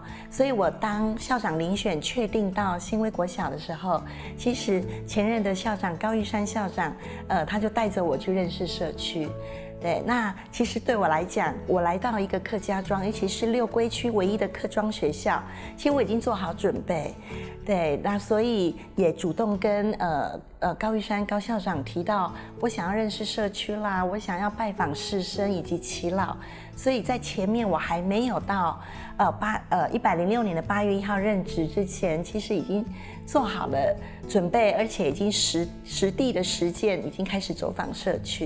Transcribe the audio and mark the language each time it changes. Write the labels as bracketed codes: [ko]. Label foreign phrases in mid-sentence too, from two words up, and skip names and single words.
[zh] 所以我當校長遴選確定到新威國小的時候，其實前任的校長高玉山校長，他就帶着我去認識社區。對，那其實對我來講，我來到一個客家莊，尤其是六龜區唯一的客莊學校，其實我已經做好準備。對，那所以也主動跟高玉山高校长提到，我想要认识社区啦，我想要拜访士绅以及耆老，所以在前面我还没有到106年的8月1号任职之前，其实已经做好了准备，而且已经实地的实践，已经开始走访社区。